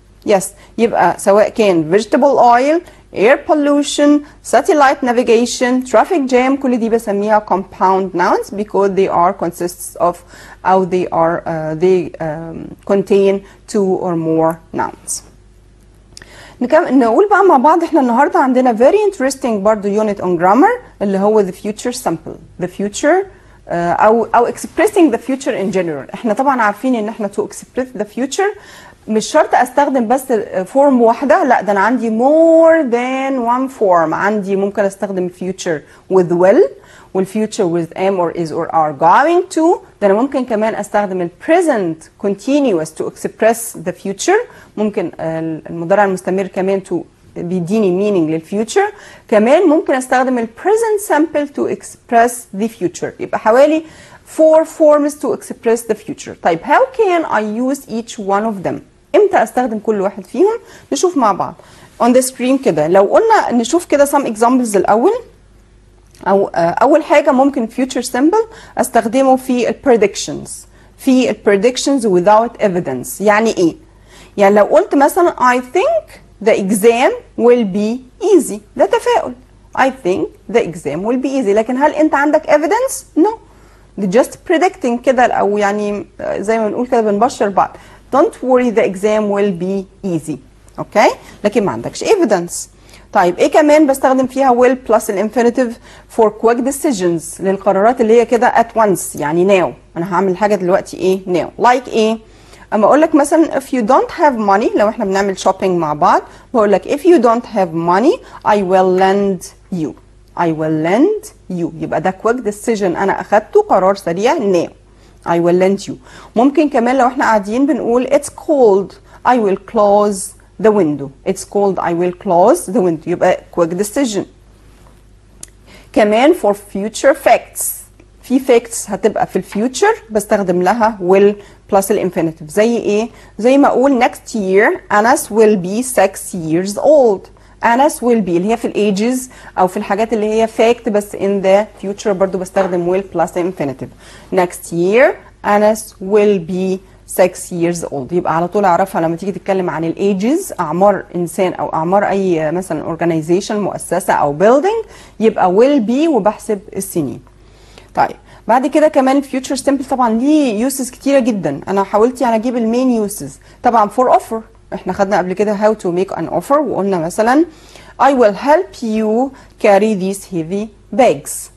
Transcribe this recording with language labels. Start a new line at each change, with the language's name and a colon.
English: yes
Arabic: يبقى سواء كان
English: vegetable oil, air pollution, satellite navigation, traffic jam
Arabic: كل دي بسميها
English: compound nouns because they are consists of أو they contain two or more nouns.
Arabic: نقول بقى مع بعض احنا النهارده عندنا
English: very interesting برضو unit on grammar اللي هو the future simple. the future أو expressing the future in general.
Arabic: احنا طبعا عارفين ان احنا
English: to express the future
Arabic: مش شرط استخدم بس فورم واحده، لا ده انا عندي
English: more than one form.
Arabic: عندي ممكن استخدم
English: future with will والfuture with am or is or are going to.
Arabic: ده انا ممكن كمان استخدم ال
English: present continuous to express the future.
Arabic: ممكن المضارع المستمر كمان to بيديني meaning للفيوتشر. كمان ممكن استخدم ال
English: present simple to express the future. يبقى حوالي 4 forms to express the future.
Arabic: طيب
English: how can I use each one of them؟
Arabic: امتى استخدم كل واحد فيهم؟ نشوف مع بعض
English: on the screen
Arabic: كده. لو قلنا نشوف كده
English: some examples
Arabic: الاول. اول حاجه ممكن future simple استخدمه في ال predictions.
English: في ال predictions without evidence.
Arabic: يعني ايه؟ يعني لو قلت مثلا
English: I think the exam will be easy
Arabic: ده تفاؤل.
English: I think the exam will be easy.
Arabic: لكن هل انت عندك evidence؟ no.
English: just predicting
Arabic: كده او يعني زي ما بنقول كده بنبشر بعض.
English: Don't worry the exam will be easy.
Arabic: اوكي لكن ما عندكش evidence. طيب ايه كمان بستخدم فيها will plus الانفينيتيف
English: for quick decisions
Arabic: للقرارات اللي هي كده at once يعني now. انا هعمل حاجه دلوقتي ايه now.
English: like ايه؟ اما اقول لك مثلا if you don't have money
Arabic: لو احنا بنعمل
English: shopping مع بعض
Arabic: بقول لك
English: if you don't have money I will lend you. I will lend you.
Arabic: يبقى ده
English: quick decision
Arabic: انا اخدته قرار سريع now.
English: I will lend you.
Arabic: ممكن كمان لو احنا قاعدين بنقول
English: it's cold I will close the window. It's cold I will close the window.
Arabic: يبقى
English: quick decision. كمان for future facts.
Arabic: في facts هتبقى في الفيوتشر بستخدم لها will plus الانفينيتيف. زي ايه؟ زي ما اقول
English: next year Anas will be 6 years old. Anas will be
Arabic: اللي هي في الايجز او في الحاجات اللي هي fact بس
English: in the future
Arabic: برضو بستخدم
English: will plus infinitive. Next year Anas will be 6 years old.
Arabic: يبقى على طول اعرفها لما تيجي تتكلم عن الايجز اعمار انسان او اعمار اي مثلا organization مؤسسه او building يبقى will be وبحسب السنين. طيب بعد كده كمان future simple طبعا ليه uses كتيره جدا. انا حاولت يعني اجيب المين uses. طبعا
English: for offer
Arabic: احنا خدنا قبل كده
English: how to make an offer
Arabic: وقلنا مثلا
English: I will help you carry these heavy bags.